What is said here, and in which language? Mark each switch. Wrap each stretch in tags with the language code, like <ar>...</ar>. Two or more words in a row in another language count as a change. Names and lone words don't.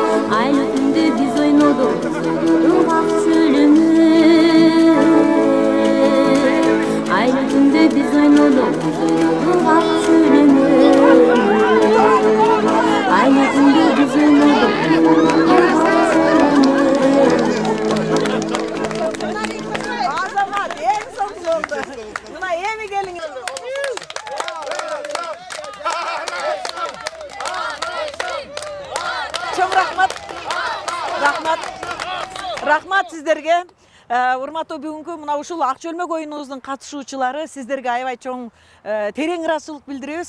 <ky>Айлы түндө биз ойнодук ак чөлүмү. Айлы түндө биз ойнодук ак чөлүмү. Айлы түндө биз ойнодук ак чөлүмү. Азамат, ең соң жолды. Мына эми келиңиз. Чоң рахмат. Рахмат сиздерге. Урматтуу бүгүнкү мына ушул ак чөлмөк оюнубуздун катышуучулары, сиздерге аябай чоң терең ыраазычылык билдиребиз.</ky>